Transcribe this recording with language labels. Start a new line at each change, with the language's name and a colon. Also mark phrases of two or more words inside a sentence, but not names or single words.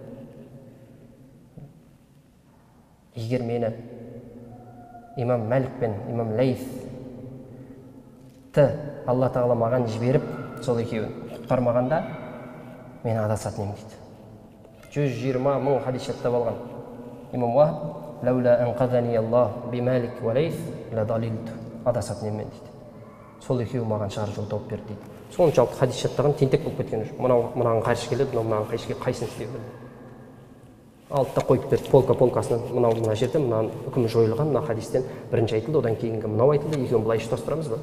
Kazakh: Егер мені имам Мәлік пен имам Лейс Алла тағала маған жіберіп, сол екеуін құтқармағанда, мен адасатын едім дейді. 120 мың хадис жаттап алған имам Уахб
Arabic: لولا أنقذني الله بمالك وليث لضللت,
Kazakh: адасатын едім дейді. Сол екеуі маған шығар жол тауып берді дейді. Соншалықты хадис жаттаған тентек болып кеткен жоқ. Мынаған қайшы келеді, мынаған қайшы келеді, қайсысын істей берді. Алып та қойып берді полкасынан, мына жерде мынаның үкімі жойылған, мына хадистен бірінші айтылды, одан кейінгі мынау айтылды, екеуін былай ұштастырамыз ба?